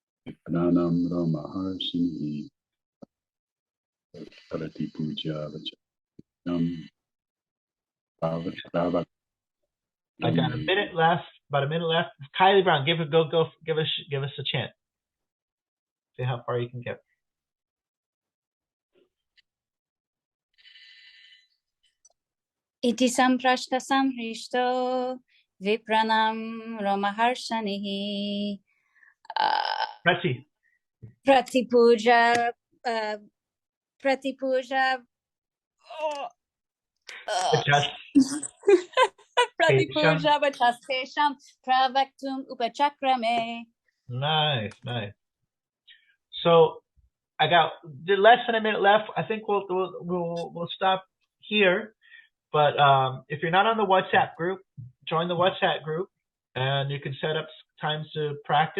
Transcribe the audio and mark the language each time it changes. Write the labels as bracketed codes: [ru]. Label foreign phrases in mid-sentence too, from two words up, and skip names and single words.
[sa] Pranam Maharshini Parati Puja Vacham Bhava. [en] I got a minute left. About a minute left. Kylie Brown, give us a chant. See how far you can get. [sa] Iti samprashta samhrishto vipranam romaharshanihi Prati. pratipuja pratipuja vachastesham pravaktum upachakrame. [en] Nice. So I got less than a minute left. I think we'll stop here. But if you're not on the WhatsApp group, join the WhatsApp group, and you can set up times to practice.